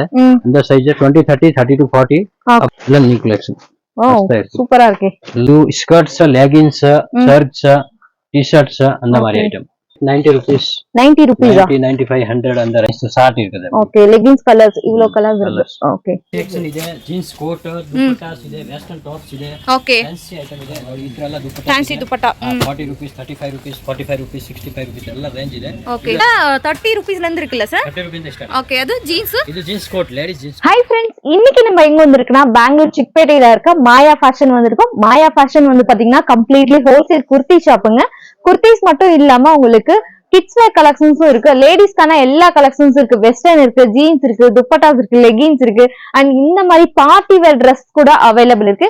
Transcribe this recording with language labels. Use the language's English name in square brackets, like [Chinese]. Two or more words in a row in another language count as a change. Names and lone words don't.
[Tamil] இந்த சைஸ் 20 30 30 to 40 இல்ல [English] new collection. [Tamil] சூப்பரா இருக்கு. இது [English] skirts, leggings, shirts, T-shirts [Tamil] அந்த மாதிரி ஐட்டம். [English] 90 rupees 90 rupees [Tamil] 95 100 அந்த [English] range start [Tamil] இருக்குது. ஓகே, [English] leggings colours [Tamil] இவ்ளோ கலர்ஸ் இருக்கு. ஓகே, [Kannada] செக்ஷன் ಇದೆ, [English] jeans coat, [Kannada] ದುಪಟ್ಟಾಸ್ ಇದೆ, [English] western tops [Kannada] ಇದೆ. ಓಕೆ, [English] fancy item [Kannada] ಇದೆ. ಇದೆಲ್ಲ ದುಪಟ್ಟಾ, ಫ್ಯಾನ್ಸಿ ದುಪಟ್ಟಾ [English] 40 rupees 35 rupees 45 rupees 65 rupees [Kannada] ಎಲ್ಲ ರೇಂಜ್ ಇದೆ. [Tamil] ಓಕೆ, 30 rupees ல இருந்து இருக்குல சார்? [Kannada] 30 rupees ಇಂದ ಸ್ಟಾರ್ಟ್. [Tamil] ஓகே, அது ஜீன்ஸ். இது [English] jeans coat, ladies jeans. hi friends, [Tamil] இன்னைக்கு நம்ம எங்க வந்திருக்கோம்னா பெங்களூர் சிக்பேட்டையில இருக்க மாயா ஃபேஷன் வந்திருக்கோம். மாயா ஃபேஷன் வந்து பாத்தீங்கன்னா [English] completely wholesale [Tamil] குர்த்தி ஷாப்புங்க. குர்த்திஸ் மட்டும் இல்லாம உங்களுக்கு [English] kids wear collections-உம் [Tamil] இருக்கு, லேடிஸ்க்கான எல்லா கலெக்ஷன்ஸும் இருக்கு. வெஸ்டர்ன் இருக்கு, ஜீன்ஸ் இருக்கு, துப்பட்டாஸ் இருக்கு, லெகின்ஸ் இருக்கு, அண்ட் இந்த மாதிரி [English] party wear dress [Tamil] கூட அவைலபிள் இருக்கு.